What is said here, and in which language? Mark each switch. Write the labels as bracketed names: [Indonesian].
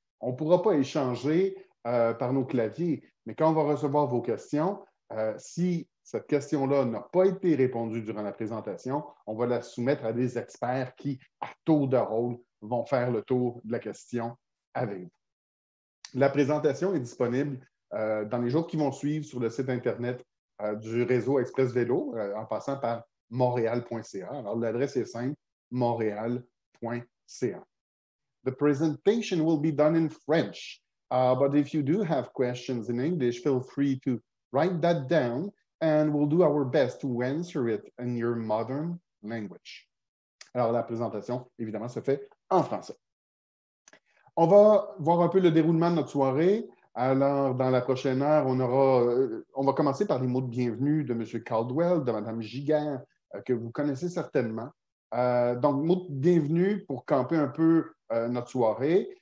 [French] On ne pourra pas échanger par nos claviers, mais quand on va recevoir vos questions, si cette question-là n'a pas été répondue durant la présentation, on va la soumettre à des experts qui, à tour de rôle, vont faire le tour de la question avec vous. La présentation est disponible dans les jours qui vont suivre sur le site Internet du réseau Express Vélo, en passant par montréal.ca. Alors, l'adresse est simple, montréal.ca. [English] The presentation will be done in French, but if you do have questions in English, feel free to write that down and we'll do our best to answer it in your modern language. [French] Alors, la présentation, évidemment, se fait en français. On va voir un peu le déroulement de notre soirée. Alors, dans la prochaine heure, on va commencer par les mots de bienvenue de M. Caldwell, de Mme Giguère, que vous connaissez certainement. Donc, mots de bienvenue pour camper un peu notre soirée.